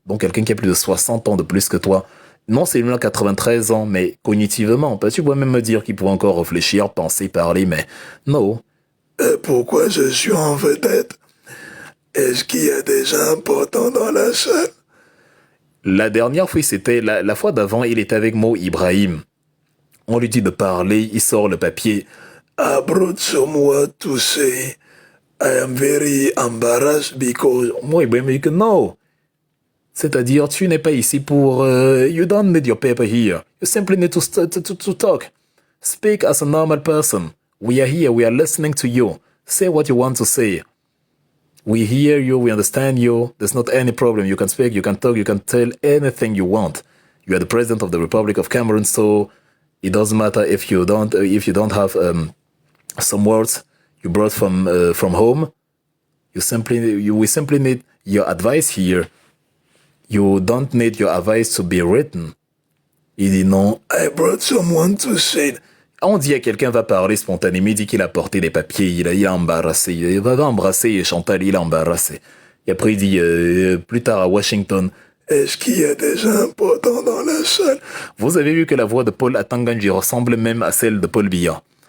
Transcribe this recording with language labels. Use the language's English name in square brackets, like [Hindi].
[French] Donc, quelqu'un qui a plus de 60 ans de plus que toi. Non, c'est lui là 93 ans, mais cognitivement. Tu pourrais même me dire qu'il pouvait encore réfléchir, penser, parler, mais non. Pourquoi je suis en vedette? Est-ce qu'il y a des gens importants dans la salle? La dernière fois, c'était la fois d'avant, il était avec Mo Ibrahim. On lui dit de parler, il sort le papier. [English] I brought someone to say I am very embarrassed because... [French] Mo Ibrahim dit que non. C'est-à-dire, tu n'es pas ici pour... [English] you don't need your paper here. You simply need to talk. Speak as a normal person. We are here, we are listening to you. Say what you want to say. We hear you, we understand you. There's not any problem. You can speak, you can talk, you can tell anything you want. You are the president of the Republic of Cameroon, so it doesn't matter if you don't have some words you brought from home. We simply need your advice here. You don't need your advice to be written. [French] Il dit non. [English] I brought someone to say... [French] On dit à quelqu'un va parler spontanément, il dit qu'il a porté des papiers, il a embarrassé, il va embrasser Chantal, il a embarrassé. Et après il dit plus tard à Washington, est-ce qu'il y a des gens importants dans la salle? Vous avez vu que la voix de Paul Atanganji ressemble même à celle de Paul Biya.